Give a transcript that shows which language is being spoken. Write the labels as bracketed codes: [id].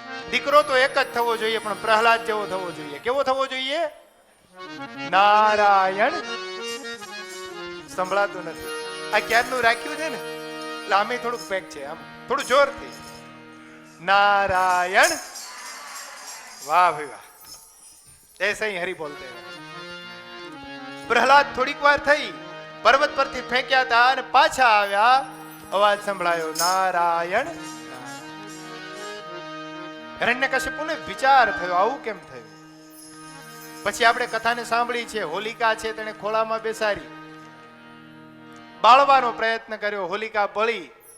[gu] દીકરો તો એક જ થવો જોઈએ, પણ પ્રહલાદ જેવો થવો જોઈએ. કેવો થવો જોઈએ? નારાયણ. સંભળાતું નથી. આ ક્યારનું રાખ્યું છે ને, એટલે આમે થોડુંક પેક છે, આમ થોડું જોરથી. નારાયણ. વાહ ભાઈ વાહ, [hi] ऐसे ही हरि बोलते हैं. [gu] પ્રહલાદ થોડીક વાર થઈ, પર્વત પરથી ફેંક્યા હતા અને પાછા આવ્યા, અવાજ સંભળાયો નારાયણ. હિરણ્યકશિપુને વિચાર થયો, આવું કેમ થયું? પછી આપણે કથાને સાંભળી છે, હોલિકા છે તેને ખોળામાં બેસાડી બાળવાનો પ્રયત્ન કર્યો, હોલિકા બળી.